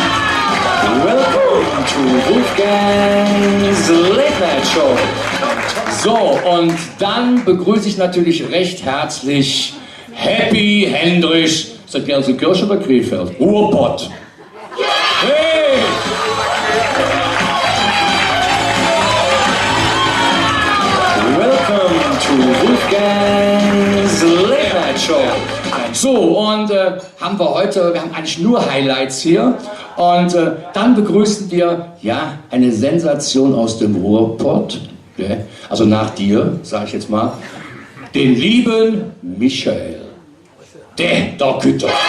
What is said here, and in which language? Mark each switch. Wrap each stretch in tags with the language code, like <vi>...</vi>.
<en>Welcome to Wolfgang's Late Night Show.</en> <de>So, und dann begrüße ich natürlich recht herzlich Happy Hendrich. Ist das Gelsenkirchen oder Krefeld? Ruhrpott. Hey!</de> <en>Welcome to Wolfgang's Late Night Show.</en> <de>So, und haben wir haben eigentlich nur Highlights hier. Und dann begrüßen wir, ja, eine Sensation aus dem Ruhrpott. Okay? Also nach dir, sage ich jetzt mal, den lieben Michael. Der Kütter.</de>